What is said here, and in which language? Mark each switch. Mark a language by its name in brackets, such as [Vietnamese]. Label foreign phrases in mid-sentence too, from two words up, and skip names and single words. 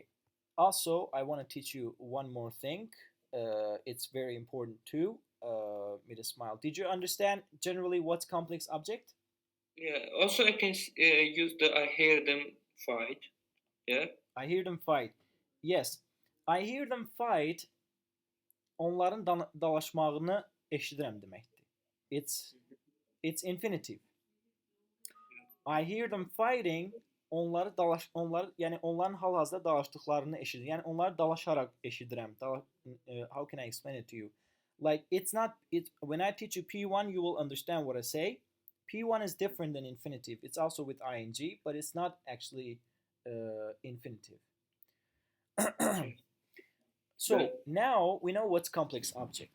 [English] Also, I want to teach you one more thing. It's very important too. Me to smile. Did you understand generally what's complex object? Yeah. Also, I can use the I hear them fight. Yeah. I hear them fight. Yes, I hear them fight. [Azerbaijani] Onların dalaşmağını eşidirəm deməkdir. [English] It's infinitive. I hear them fighting. [Azerbaijani] Yani onların hal-hazırda dalaşdıqlarını eşidir. Yani onları dalaşarak eşidirəm. [English] How can I explain it to you? Like it's not it when I teach you P1 you will understand what I say. P1 is different than infinitive. It's also with ing, but it's not actually infinitive. Okay. So now we know what's complex object.